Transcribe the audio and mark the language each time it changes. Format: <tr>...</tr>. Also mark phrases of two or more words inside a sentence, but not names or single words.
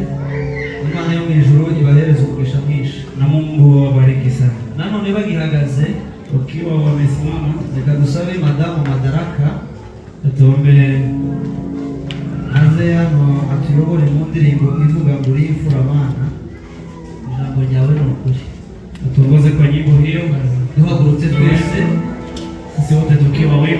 <rw>Imana yo mu ijuru ibahereze umugisha mwinshi.</rw> <sw>Na Mungu awabariki sana.</sw> <rw>Nanone bagihagaze</rw> <sw>ukiwa wamesimama,</sw> <rw>reka dusabe madamu Madaraka</rw> <sw>tuombe</sw> <rw>aze hano atuyobore mu ndirimbo ivuga ngo uri imfura abana. Ijambo ryawe ni ukuri.</rw> <sw>Tuongoze kwa nyimbo hiyo.</sw> <rw>Duhagurutse twese</rw> <sw>sisi wote tukiwa wema,</sw>